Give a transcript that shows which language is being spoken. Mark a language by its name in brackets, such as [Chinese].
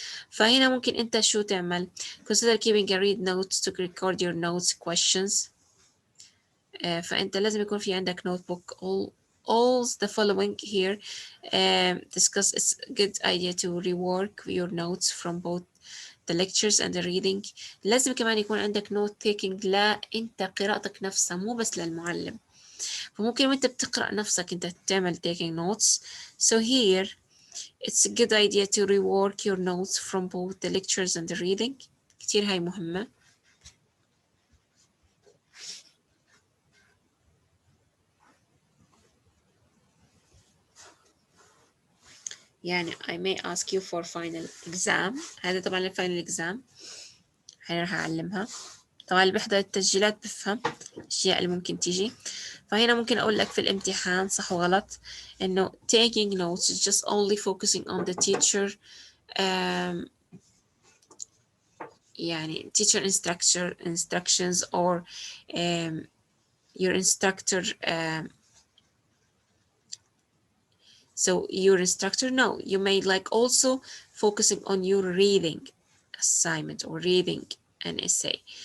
[Arabic] فهنا ممكن أنت شو تعمل؟ [English] Consider keeping a read notes to record your notes questions. [Arabic] فأنت لازم يكون في عندك [English] notebook all all the following here discuss. It's a good idea to rework your notes from both the lectures and the reading. [Arabic] لازم كمان يكون عندك note taking لا انت قراءتك نفسها مو بس للمعلم. فممكن وانت بتقرأ نفسك انت تعمل taking notes. [English] So here it's a good idea to rework your notes from both the lectures and the reading. [Arabic] كتير هاي مهمة. [English] يعني I may ask you for final exam. [Arabic] هذا طبعا الفاينل exam هاي راح أعلمها. طبعا اللي بيحضر التسجيلات بفهم الأشياء اللي ممكن تيجي. فهنا ممكن أقول لك في الامتحان صح وغلط إنه [English] taking notes is just only focusing on the teacher يعني teacher instructions or your instructor so your instructor, no, you may like also focusing on your reading assignment or reading an essay.